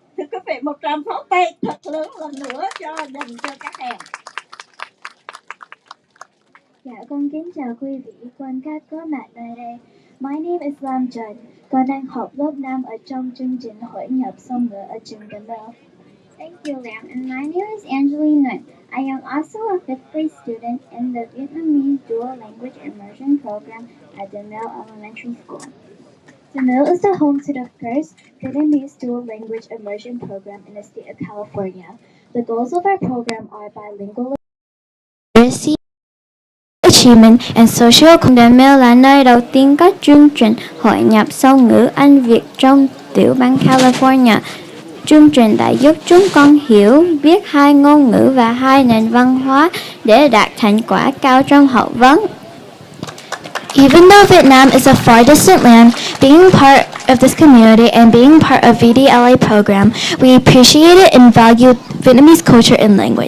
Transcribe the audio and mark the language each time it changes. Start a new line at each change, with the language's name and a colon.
Vietnamese: Thưa quý vị, một tràng pháo tay thật lớn lần nữa dành cho các em. Dạ, con kính chào quý vị quan khách có mặt tại đây.
English: My name is Lam Trần.
Vietnamese: Con đang học lớp 5 ở trong chương trình hội nhập song ngữ ở trường The Mill.
English: Thank you, Lam. And my name is Angeline Nguyen. I am also a fifth grade student in the Vietnamese Dual Language Immersion Program at the Mill Elementary School. The Mill is the home to the first Vietnamese Dual Language Immersion Program in the state of California. The goals of our program are bilingual literacy, achievement, and social.
Vietnamese: The Mill là nơi đầu tiên các chương trình hội nhập song ngữ Anh Việt trong tiểu bang California. Chương trình đã giúp chúng con hiểu biết hai ngôn ngữ và hai nền văn hóa để đạt thành quả cao trong học vấn.
English: Even though Vietnam is a far distant land, being part of this community and being part of VDLA program, we appreciate it and value Vietnamese culture and language.